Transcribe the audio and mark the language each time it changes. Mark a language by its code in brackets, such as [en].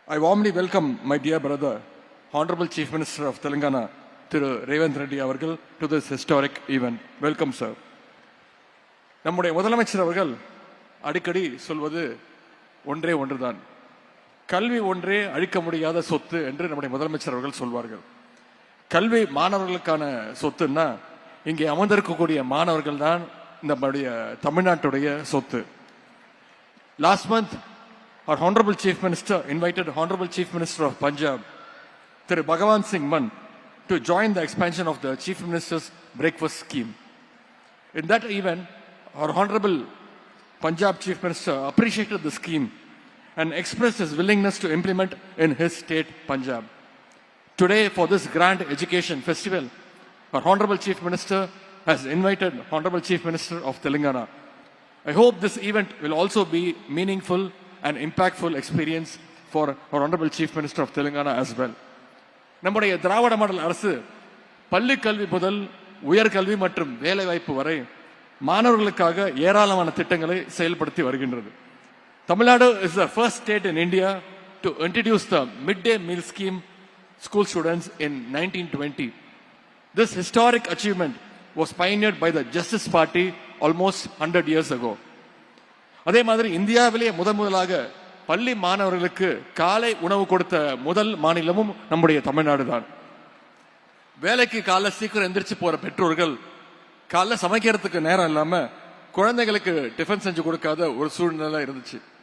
[en] I warmly welcome my dear brother, Honorable Chief Minister of Telangana, Thiru Revanth Reddy avargal, to this historic event. Welcome, sir. [ta] நம்முடைய முதலமைச்சர் அவர்கள் அடிக்கடி சொல்வது ஒன்றே ஒன்றுதான், கல்வி ஒன்றே அழிக்க முடியாத சொத்து என்று நம்முடைய முதலமைச்சர் அவர்கள் சொல்வார்கள். கல்வி மாணவர்களுக்கான சொத்துன்னா இங்கே அமர்ந்திருக்கக்கூடிய மாணவர்கள் தான் நம்முடைய தமிழ்நாட்டுடைய சொத்து. [en] Last month, our Honorable Chief Minister invited Honorable Chief Minister of Punjab, Thiru Bhagwan Singh Mann, to join the expansion of the Chief Minister's breakfast scheme. In that event, our Honorable Punjab Chief Minister appreciated the scheme and expressed his willingness to implement in his state, Punjab. Today, for this grand education festival, our Honorable Chief Minister has invited Honorable Chief Minister of Telangana. I hope this event will also be meaningful and impactful experience for our Honorable Chief Minister of Telangana as well. [ta] நம்முடைய திராவிட model அரசு பள்ளி கல்வி முதல் உயர்கல்வி மற்றும் வேலைவாய்ப்பு வரை மாணவர்களுக்காக ஏராளமான திட்டங்களை செயல்படுத்தி வருகின்றது. [en] Tamil Nadu is the first state in India to introduce the midday meal scheme school students in 1920. This historic achievement was pioneered by the Justice Party almost 100 years ago. [ta] அதே மாதிரி இந்தியாவிலேயே முதலாக பள்ளி மாணவர்களுக்கு காலை உணவு கொடுத்த முதல் மாநிலமும் நம்முடைய தமிழ்நாடு தான். வேலைக்கு காலை சீக்கிரம் எந்திரிச்சு போற பெற்றோர்கள் காலைல சமைக்கிறதுக்கு நேரம் இல்லாம குழந்தைகளுக்கு டிஃபன் செஞ்சு கொடுக்காத ஒரு சூழ்நிலை இருந்துச்சு.